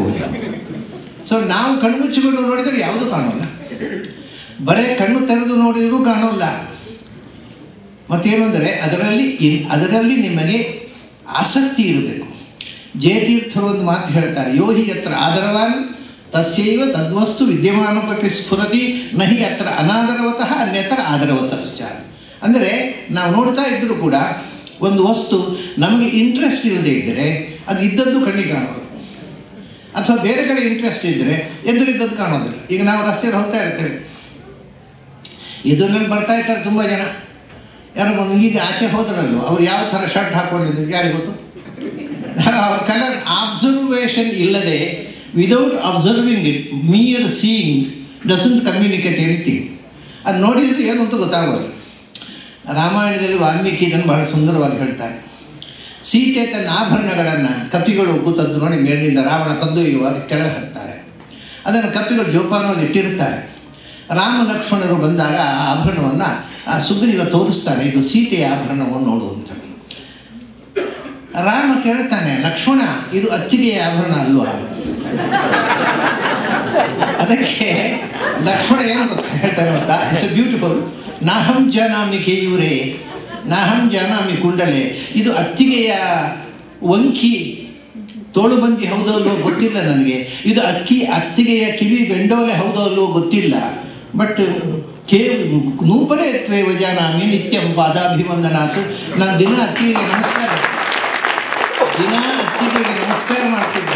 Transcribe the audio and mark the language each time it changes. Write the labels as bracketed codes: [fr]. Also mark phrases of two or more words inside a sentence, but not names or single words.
[kn] ಸೊ ನಾವು ಕಣ್ಮುಚ್ಚಿಕೊಂಡು ನೋಡಿದರೆ ಯಾವುದೂ ಕಾಣೋಲ್ಲ, ಬರೇ ಕಣ್ಣು ತೆರೆದು ನೋಡಿದರೂ ಕಾಣೋಲ್ಲ. ಮತ್ತೇನು ಅಂದರೆ ಅದರಲ್ಲಿ ನಿಮಗೆ ಆಸಕ್ತಿ ಇರಬೇಕು. ಜಯತೀರ್ಥರು ಒಂದು ಮಾತು ಹೇಳ್ತಾರೆ, [sa] ಯೋಹಿ ಯತ್ರ ಆದರವಾನ್ ತಸ್ಯೈವ ತದ್ವಸ್ತು ವಿದ್ಯಮಾನೋಪಿ ಸ್ಫುರತಿ ನಹಿ ಅತ್ರ ಅನಾದರವತಃ ಅನ್ಯತ್ರ ಆದರವತಶ್ಚ. [kn] ಅಂದರೆ ನಾವು ನೋಡ್ತಾ ಇದ್ದರೂ ಕೂಡ ಒಂದು ವಸ್ತು ನಮಗೆ ಇಂಟ್ರೆಸ್ಟ್ ಇಲ್ಲದೆ ಇದ್ದರೆ ಅದು ಇದ್ದದ್ದು ಕಣ್ಣಿಗೆ ಕಾಣೋದು, ಅಥವಾ ಬೇರೆ ಕಡೆ ಇಂಟ್ರೆಸ್ಟ್ ಇದ್ದರೆ ಎದುರಿದ್ದದ್ದು ಕಾಣೋದಿಲ್ಲ. ಈಗ ನಾವು ರಸ್ತೆಯಲ್ಲಿ ಹೋಗ್ತಾ ಇರ್ತೇವೆ, ಎದುರಲ್ಲಿ ಬರ್ತಾ ಇರ್ತಾರೆ ತುಂಬ ಜನ. ಯಾರು ಈಗ ಆಚೆ ಹೋದ್ರಲ್ಲೂ ಅವ್ರು ಯಾವ ಥರ ಶರ್ಟ್ ಹಾಕ್ಕೊಂಡಿದ್ರು ಯಾರಿಗೆ ಗೊತ್ತು? [en] colour observation ಇಲ್ಲದೆ, without observing it, mere seeing doesn't communicate anything. [kn] ಅದು ನೋಡಿದರೆ ಏನು ಅಂತ ಗೊತ್ತಾಗೋದು. ರಾಮಾಯಣದಲ್ಲಿ ವಾಲ್ಮೀಕಿ ಇದನ್ನು ಬಹಳ ಸುಂದರವಾಗಿ ಹೇಳ್ತಾರೆ. ಸೀತೆ ತನ್ನ ಆಭರಣಗಳನ್ನು ಕಪಿಗಳು ಕೂತದ್ದು ನೋಡಿ ಮೇಲಿನಿಂದ ರಾವಣ ಕದ್ದೊಯ್ಯುವಾಗ ಕೆಳಗೆ ಹಾಕ್ತಾರೆ. ಅದನ್ನು ಕಪಿಗಳು ಜೋಪಾನವಾಗಿ ಇಟ್ಟಿರುತ್ತಾರೆ. ರಾಮ ಲಕ್ಷ್ಮಣರು ಬಂದಾಗ ಆ ಆಭರಣವನ್ನು ಸುಗ್ರೀವ ತೋರಿಸ್ತಾನೆ, ಇದು ಸೀತೆಯ ಆಭರಣವನ್ನು ನೋಡುವಂತ. ರಾಮ ಕೇಳ್ತಾನೆ, ಲಕ್ಷ್ಮಣ ಇದು ಅತ್ತಿಗೆಯ ಆಭರಣ ಅಲ್ವಾ? ಅದಕ್ಕೆ ಲಕ್ಷ್ಮಣ ಏನು ಗೊತ್ತಾ ಹೇಳ್ತಾರೆ ಗೊತ್ತಾ? [en] it's beautiful. [sa] ನಾಹಂ ಜಾನಾಮಿ ಕೇಯೂರೇ ನಾಹಂ ಜಾನಾಮಿ ಕುಂಡಲೆ. [kn] ಇದು ಅತ್ತಿಗೆಯ ವಂಕಿ ತೋಳುಬಂದಿ ಹೌದೋ ಅಲ್ವೋ ಗೊತ್ತಿಲ್ಲ ನನಗೆ. ಇದು ಅತ್ತಿಗೆಯ ಕಿವಿ ಬೆಂಡೋಲೆ ಹೌದೋ ಅಲ್ವೋ ಗೊತ್ತಿಲ್ಲ. [sa] ಬಟ್ ನೂಪರೇ ತ್ವೇವ ಜಾನಾಮಿ ನಿತ್ಯಂ ಪಾದಾಭಿವಂದನಾಥ್. [kn] ನಾನು ದಿನ ಅತ್ತಿಗೆಗೆ ನಮಸ್ಕಾರ ಮಾಡ್ತಿದ್ದೆ.